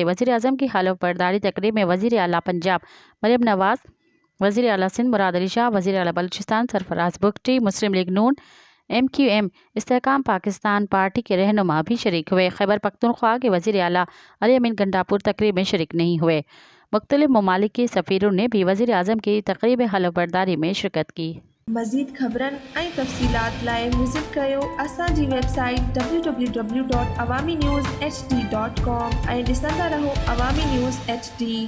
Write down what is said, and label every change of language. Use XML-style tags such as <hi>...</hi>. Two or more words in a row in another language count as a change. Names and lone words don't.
<ur>وزیر اعظم کی حلف برداری تقریب میں وزیر اعلیٰ پنجاب مریم نواز، وزیر اعلیٰ سندھ مراد علی شاہ، وزیر اعلیٰ بلوچستان سرفراز بگٹی، مسلم لیگ نون، MQM استحکام پاکستان پارٹی کے رہنما بھی شریک ہوئے۔ خیبر پختونخوا کے وزیر اعلیٰ علی امین گنڈاپور تقریب میں شریک نہیں ہوئے۔ مختلف ممالک کے سفیروں نے بھی وزیر اعظم کی تقریب حلف برداری میں شرکت کی۔</ur> <sd>مزید خبرن ऐं तफ़सीलात लाइ विज़िट कयो असांजी वेबसाइट www.awamiNewsHD.com ऐं ॾिसंदा रहो अवामी न्यूज़ HD।</sd>